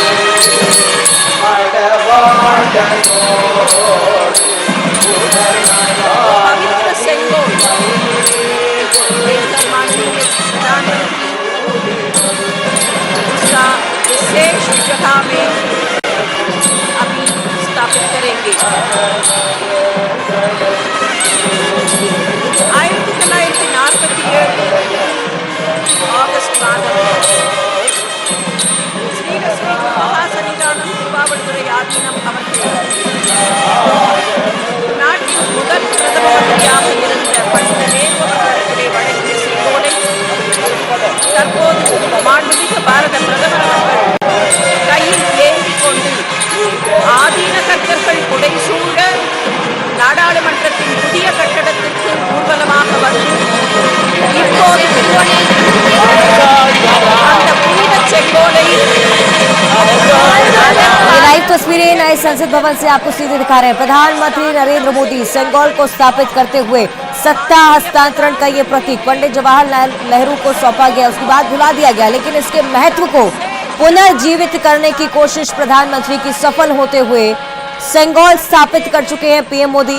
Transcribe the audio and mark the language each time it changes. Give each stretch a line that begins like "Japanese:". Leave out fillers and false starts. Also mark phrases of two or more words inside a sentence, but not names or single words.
Hindi: पवित्र सेंगोल माननीय प्रधानमंत्री उसका विशेष जगह में अभी स्थापित करेंगे।
Telugu: 1947 ఆగస్టు 4 శ్రీరశ్రీ మహాసన్నిధానం తిరువావడుతురై ఆధీనం అమర్చారు.
Tamil: நாட்டின் முதல் பிரதம மந்திரியாக இருந்த பண்டித நேரு அவர்களுக்கு வழங்கிய செங்கோலை தற்போது மாண்புமிகு பாரத பிரதமர் அவர்கள் கையில் ஏந்திக் கொண்டு ஆதீன கர்த்தர்கள் புடைசூழ நாடாளுமன்றத்தின் புதிய கட்டடத்திற்கு ஊர்வலமாக வந்து இப்போது அந்த புனித செங்கோலை
Hindi: लाइव तस्वीरें नए संसद भवन से आपको सीधे दिखा रहे हैं। प्रधानमंत्री नरेंद्र मोदी सेंगोल को स्थापित करते हुए सत्ता हस्तांतरण का ये प्रतीक पंडित जवाहरलाल नेहरू को सौंपा गया, उसके बाद भुला दिया गया, लेकिन इसके महत्व को पुनर्जीवित करने की कोशिश प्रधानमंत्री की सफल होते हुए सेंगोल स्थापित कर चुके हैं पीएम मोदी।